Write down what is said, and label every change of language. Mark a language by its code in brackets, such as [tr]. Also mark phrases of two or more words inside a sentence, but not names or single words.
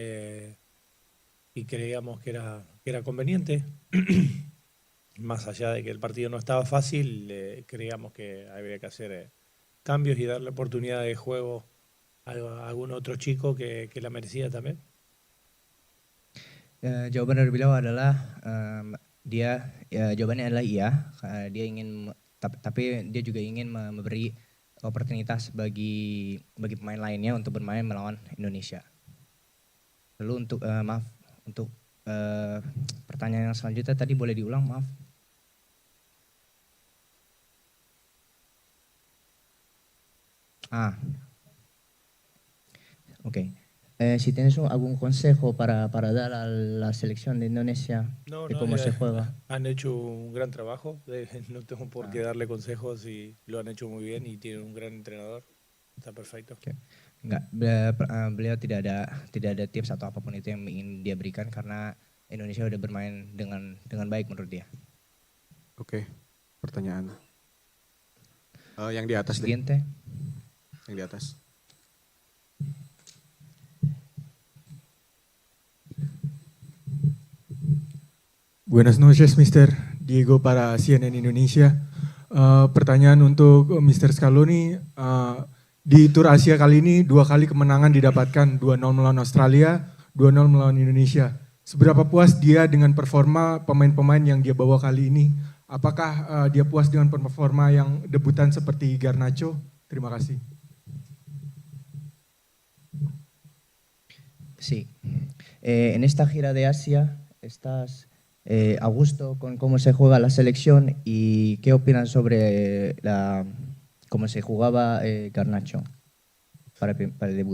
[es] Y creíamos que era conveniente. Más allá de que el partido no estaba fácil, creíamos que había que hacer cambios y darle oportunidad de juego a algún otro chico que la merecía también. [id] Jawaban dari beliau adalah jawabannya adalah iya, dia ingin tapi dia juga ingin memberi oportunitas bagi pemain lainnya untuk bermain melawan Indonesia. Lalu untuk pertanyaan yang selanjutnya tadi boleh diulang, maaf. Ok. [es] Si tienes algún consejo para dar a la selección de Indonesia de cómo se juega. Han hecho un gran trabajo, no tengo por qué darle consejos y lo han hecho muy bien y tienen un gran entrenador. Está perfecto. [id] Okay. Enggak, beliau tidak ada tips atau apapun itu yang ingin dia berikan karena Indonesia udah bermain dengan baik menurut dia. Oke, pertanyaan. Yang di atas deh. [es] Siguiente. [id] Yang di atas. [es] Buenas noches, Mr. [id] Diego para CNN Indonesia. Pertanyaan untuk Mr. Scaloni. Di Tur Asia kali ini 2 kali kemenangan didapatkan, 2-0 melawan Australia, 2-0 melawan Indonesia. Seberapa puas dia dengan performa pemain-pemain yang dia bawa kali ini? Apakah dia puas dengan performa yang debutan seperti Garnacho? Terima kasih. [es] Sí. En esta gira de Asia, ¿estás a gusto con cómo se juega la selección y qué opinan sobre cómo se jugaba Garnacho para el debut?